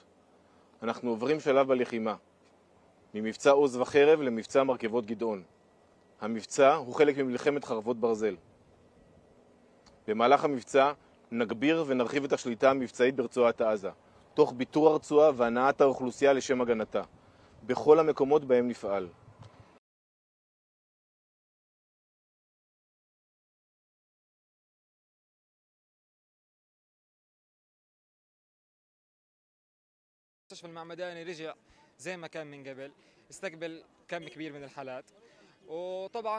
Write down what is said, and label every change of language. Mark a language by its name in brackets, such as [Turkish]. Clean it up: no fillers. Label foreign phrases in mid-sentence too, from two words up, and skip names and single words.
[Hebrew] אנחנו עוברים שלב בלחימה, ממבצע עוז וחרב למבצע מרכבות גדעון. המבצע הוא חלק ממלחמת חרבות ברזל. במהלך המבצע נגביר ונרחיב את השליטה המבצעית ברצועת עזה, תוך ביטור הרצועה והנעת האוכלוסייה לשם הגנתה, בכל המקומות בהם נפעל. [Arabic] المستشفى المعمداني رجع زي ما كان من قبل، استقبل كم كبير من الحالات، وطبعا